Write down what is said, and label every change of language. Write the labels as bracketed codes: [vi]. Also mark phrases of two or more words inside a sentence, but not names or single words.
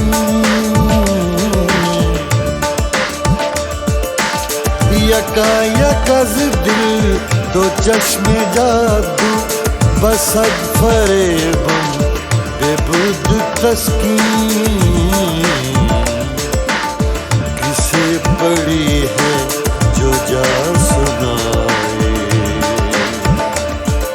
[fa] یکایک از دل دو چشمِ جادو، بصد فریبم ببرد تسکین. [ur] کسے پڑی ہے جو جا سنائے,